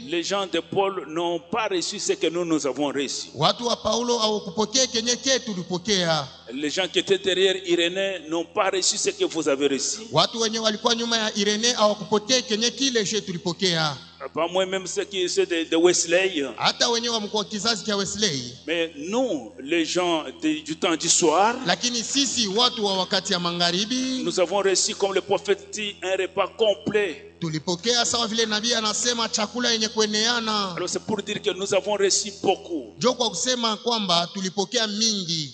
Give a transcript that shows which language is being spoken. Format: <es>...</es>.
<fr>Les gens de Paul n'ont pas reçu ce que nous avons reçu.</fr> <sw>Watu wa Paulo hawakupokea kenye tulipokea.</sw> <fr>Les gens qui étaient derrière Irénée n'ont pas reçu ce que vous avez reçu.</fr> <sw>Watu wenye walikuwa nyuma ya Irénée hawakupokea kenye kile tulipokea.</sw> <fr>Pas moi-même ceux de Wesley.</fr> <sw>Hata wenye wa mkuu kizazi cha Wesley.</sw> <fr>Mais nous, les gens du temps du soir,</fr> <sw>lakini sisi watu wa wakati ya magharibi,</sw> <fr>nous avons reçu comme le prophète dit un repas complet.</fr> <sw>Tulipokea sawa vile nabii anasema chakula yenye kueneana.</sw> <fr>Alors c'est pour dire que nous avons reçu beaucoup.</fr> <sw>Jo kwa kusema kwamba tulipokea mingi.</sw>